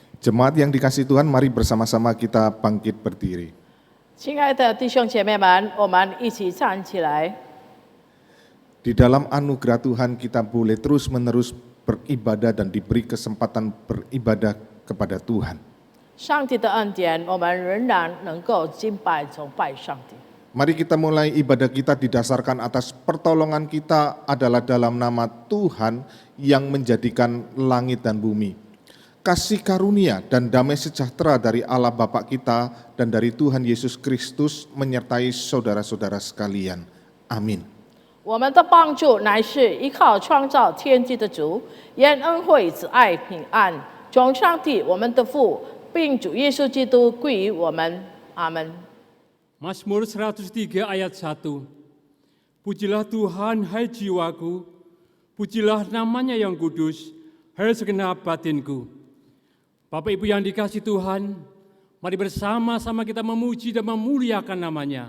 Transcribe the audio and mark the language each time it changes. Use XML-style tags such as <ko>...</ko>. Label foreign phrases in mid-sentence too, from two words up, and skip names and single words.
<id>Jemaat yang dikasihi Tuhan, mari bersama-sama kita bangkit berdiri.</id> <zh>亲爱的弟兄姐妹们，我们一起站起来。</zh> <id>Di dalam anugerah Tuhan kita boleh terus-menerus beribadah dan diberi kesempatan beribadah kepada Tuhan.</id> <zh>上帝的恩典，我们仍然能够敬拜崇拜上帝。</zh> <id>Mari kita mulai ibadah kita didasarkan atas pertolongan kita adalah dalam nama Tuhan yang menjadikan langit dan bumi. Kasih karunia dan damai sejahtera dari Allah Bapa kita dan dari Tuhan Yesus Kristus menyertai saudara-saudara sekalian. Amin.</id> <zh>我们的帮助乃是依靠创造天地的主，愿恩惠、慈爱、平安从上帝我们的父，并主耶稣基督归于我们。阿门。</zh> <id>Mazmur 103 ayat 1. Pujilah Tuhan, hai jiwaku, pujilah namanya yang kudus, hai segenap batinku. Bapak Ibu yang dikasihi Tuhan, mari bersama-sama kita memuji dan memuliakan namanya.</id>